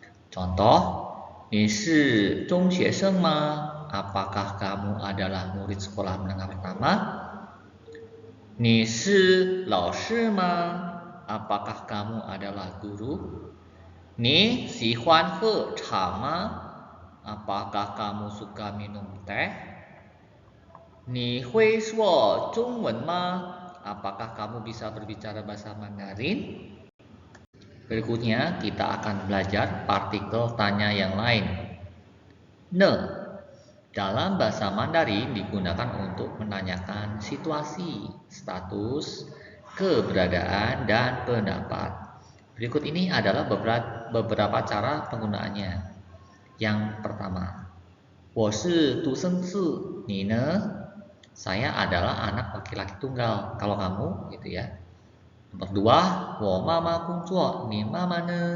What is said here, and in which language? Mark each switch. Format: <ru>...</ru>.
<id>Contoh,</id> <zh>你是中学生吗?</zh> <id>Apakah kamu adalah murid sekolah menengah pertama?</id> <zh>你是老师吗?</zh> <id>Apakah kamu adalah guru?</id> <zh>你喜欢喝茶吗?</zh> <id>Apakah kamu suka minum teh?</id> <zh>你会说中文吗?</zh> <id>Apakah kamu bisa berbicara bahasa Mandarin? Berikutnya kita akan belajar partikel tanya yang lain. Ne, dalam bahasa Mandarin digunakan untuk menanyakan situasi, status, keberadaan, dan pendapat. Berikut ini adalah beberapa cara penggunaannya. Yang pertama,</id> <zh>我是独生子, 你呢?</zh> <id>Saya adalah anak laki-laki tunggal. Kalau kamu, gitu ya. Nomor 2,</id> <zh>我妈妈工作, 你妈妈呢?</zh>